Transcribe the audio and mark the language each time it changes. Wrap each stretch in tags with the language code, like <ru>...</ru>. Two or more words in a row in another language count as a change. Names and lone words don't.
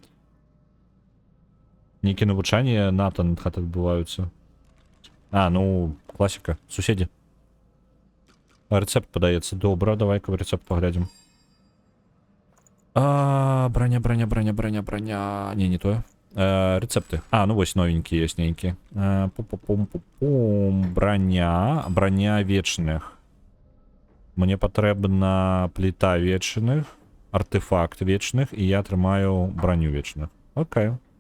<be>Нейкія навучанні НАТО над хатай адбываюцца. Ну, класіка. Суседзі. Рэцэпт падаецца. Добра, давай-ка рэцэпт паглядзім. Броня. Не тое.</be> <ru>Рецепты. Ну вось новенькие есть нейкие. Броня вечных.</ru> <be>Мне патрэбна плита вечных, артефакт вечных, и я атрымаю броню вечных. Окей.</be>